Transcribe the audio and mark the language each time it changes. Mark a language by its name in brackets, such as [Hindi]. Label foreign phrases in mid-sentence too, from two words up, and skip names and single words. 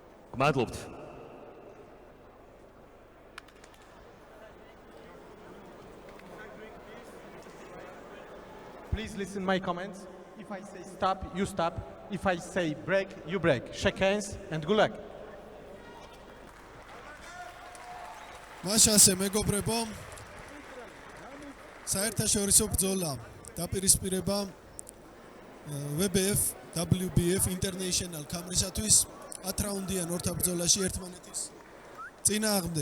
[Georgian] გმადლობთ. [English] Please listen my comments. If I say stop, you stop. If I say break, you break. Shake hands and good luck. [Georgian] მაშასე მეგობრებო, საერთაშორისო ბრძოლა დაპირისპირება WBF, WBF International კამრისათვის 10 რაუნდიან ორთაბრძოლაში ერთმანეთის წინააღმდეგ.